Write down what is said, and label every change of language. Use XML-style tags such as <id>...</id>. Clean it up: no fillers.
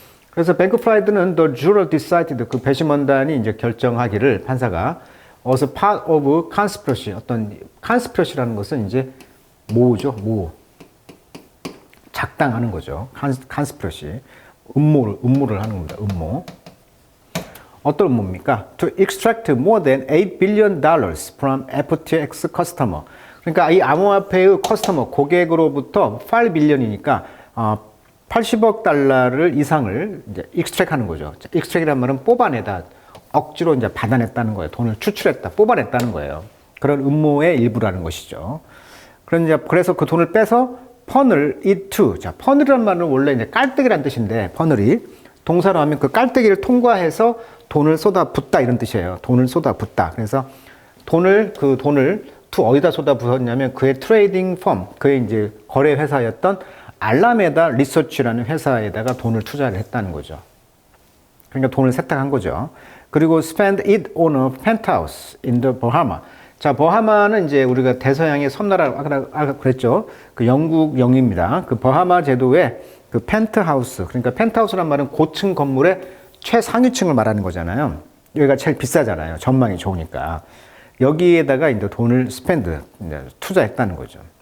<ko>그래서 뱅크프라이드는</ko> <en>the juror decided</en> <ko>그 배심원단이 이제 결정하기를 판사가</ko> <en>as part of conspiracy</en> <ko>어떤 conspiracy라는 것은 이제 모우죠, 모우 작당하는 거죠. conspiracy 음모를 하는 겁니다. 음모. 어떤 음모입니까?</ko> <en>To extract more than $8 billion from FTX customer.</en> <ko>그러니까 이 암호화폐의 커스터머 고객으로부터 8빌리언이니까 80억 달러를 이상을 이제 익스트랙하는 거죠. 익스트랙이란 말은 뽑아내다, 억지로 이제 받아냈다는 거예요. 돈을 추출했다, 뽑아냈다는 거예요. 그런 음모의 일부라는 것이죠. 그래서 그 돈을 빼서</ko> <en>funnel it to.</en> <ko>자, funnel이란 말은 원래 이제 깔때기란 뜻인데, funnel이 동사로 하면 그 깔때기를 통과해서 돈을 쏟아붓다 이런 뜻이에요. 돈을 쏟아붓다. 그래서 그 돈을 to 어디다 쏟아부었냐면 그의 트레이딩 펌, 그의 이제 거래 회사였던 알라메다 리서치라는 회사에다가 돈을 투자를 했다는 거죠. 그러니까 돈을 세탁한 거죠. 그리고</ko> <en>spend it on a penthouse in the Bahama.</en> <ko>자, 버하마는 이제 우리가 대서양의 섬나라, 아까 그랬죠. 그 영국령입니다. 그 버하마 제도의 그 펜트하우스, 그러니까 펜트하우스란 말은 고층 건물의 최상위층을 말하는 거잖아요. 여기가 제일 비싸잖아요. 전망이 좋으니까. 여기에다가 이제 돈을 스펜드, 투자했다는 거죠.</ko>